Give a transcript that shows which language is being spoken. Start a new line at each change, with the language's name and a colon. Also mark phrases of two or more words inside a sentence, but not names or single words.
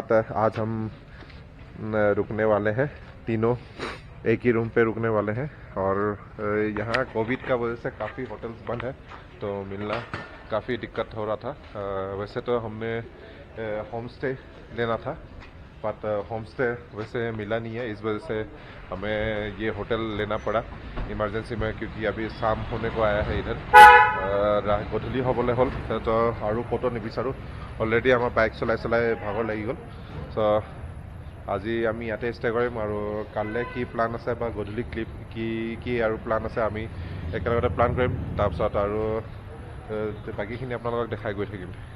Hindi: आज हम रुकने वाले हैं तीनों एक ही रूम पे रुकने वाले हैं और यहाँ कोविड का वजह से काफ़ी होटल्स बंद है तो मिलना काफ़ी दिक्कत हो रहा था वैसे तो हमने होम स्टे लेना था बट होम स्टे वैसे मिला नहीं है इस वजह से हमें ये होटल लेना पड़ा इमरजेंसी में क्योंकि अभी शाम होने को आया है इधर
Assamese: गधूली হ'বলৈ হ'ল তো আৰু ক'তো নিবিচাৰোঁ অলৰেডি আমাৰ বাইক চলাই চলাই ভাগৰ লাগি গ'ল চ' আজি আমি ইয়াতে ষ্টে কৰিম আৰু কাইলৈ কি প্লান আছে বা গধূলি ক্লিপ কি আৰু প্লান আছে আমি একেলগতে প্লান কৰিম তাৰপিছত আৰু বাকীখিনি আপোনালোকক দেখাই গৈ থাকিম